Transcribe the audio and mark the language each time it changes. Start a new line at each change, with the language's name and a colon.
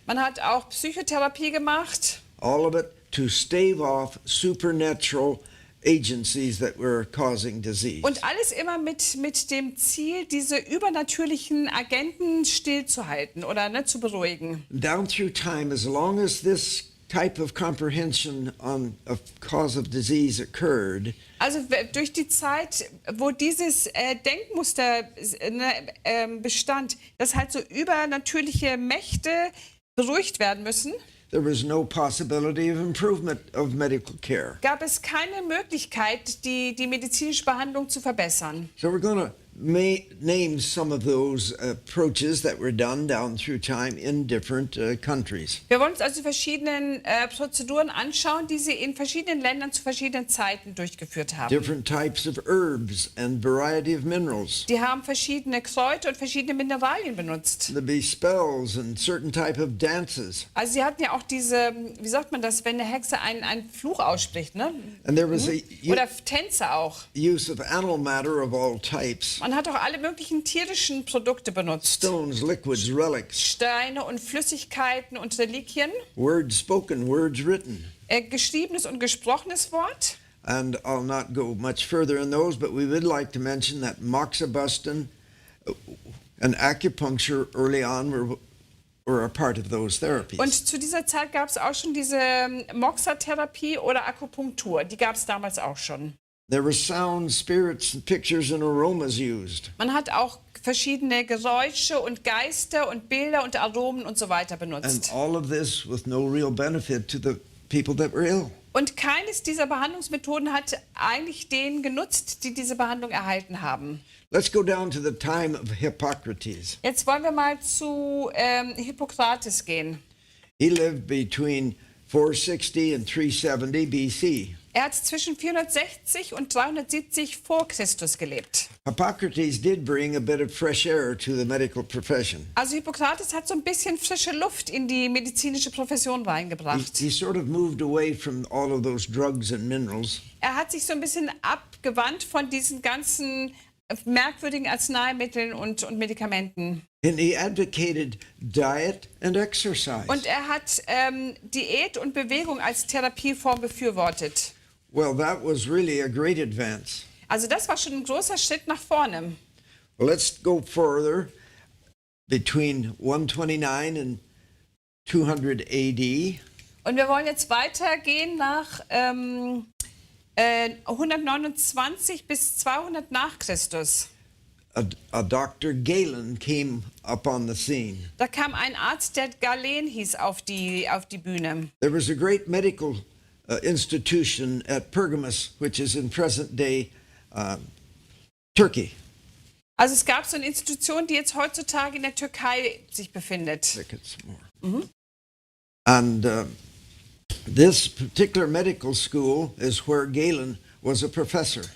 German: Man hat auch Psychotherapie gemacht.
English: All of it to stave off supernatural agencies that were causing disease.
German: Und alles immer mit dem Ziel, diese übernatürlichen Agenten stillzuhalten oder zu beruhigen.
English: Down through time, as long as this type of comprehension on a cause of disease occurred,
German: Also durch die Zeit, wo dieses Denkmuster bestand, dass halt so übernatürliche Mächte beruhigt werden müssen,
English: there was no possibility of improvement of medical care.
German: gab es keine Möglichkeit, die medizinische Behandlung zu verbessern.
English: So we're going to name some of those approaches that were done down through time in different countries.
German: Wir wollen uns also die verschiedenen Prozeduren anschauen, die sie in verschiedenen Ländern zu verschiedenen Zeiten durchgeführt haben.
English: Different types of herbs and variety of minerals.
German: Die haben verschiedene Kräuter und verschiedene Mineralien benutzt.
English: There'd be spells and certain type of dances.
German: Also sie hatten ja auch diese, wie sagt man das, wenn eine Hexe einen Fluch ausspricht, ne?
English: And there was a
German: Oder Tänze auch.
English: use of animal matter of all types.
German: Man hat auch alle möglichen tierischen Produkte benutzt.
English: Stones, liquids, relics,
German: Steine und Flüssigkeiten und Reliquien.
English: words spoken, words written.
German: Geschriebenes und gesprochenes Wort.
English: And I'll not go much further in those, but we would like to mention that moxibustion and acupuncture early on were a part of those therapies.
German: Und zu dieser Zeit gab es auch schon diese Moxa-Therapie oder Akupunktur. Die gab es damals auch schon.
English: There were sounds, spirits, and pictures and aromas used.
German: Man hat auch verschiedene Geräusche und Geister und Bilder und Aromen und so weiter
English: And
German: benutzt.
English: all of this with no real benefit to the people that were ill.
German: Und keines dieser Behandlungsmethoden hat eigentlich denen genutzt, die diese Behandlung erhalten haben.
English: Let's go down to the time of Hippocrates.
German: Jetzt wollen wir mal zu Hippokrates gehen.
English: He lived between 460 and 370 BC.
German: Er hat zwischen 460 und 370 vor Christus gelebt.
English: Hippocrates did bring a bit of fresh air to the medical profession.
German: Also Hippokrates hat so ein bisschen frische Luft in die medizinische Profession reingebracht.
English: He sort of moved away from all of those drugs and minerals.
German: Er hat sich so ein bisschen abgewandt von diesen ganzen merkwürdigen Arzneimitteln und Medikamenten.
English: And he advocated diet and exercise.
German: Und er hat Diät und Bewegung als Therapieform befürwortet.
English: Well, that was really a great advance.
German: Also das war schon ein großer Schritt nach vorne.
English: Well, let's go further. Between 129 and 200 AD,
German: Und wir wollen jetzt weitergehen nach 129 bis 200 nach Christus.
English: a Dr. Galen came up on the scene.
German: Da kam ein Arzt, der Galen hieß, auf die Bühne.
English: There was a great medical institution at Pergamus, which is in present-day Turkey.
German: Also es gab so eine Institution, die jetzt heutzutage in der Türkei sich befindet.
English: Think it's more. And this particular medical school is where Galen was a professor.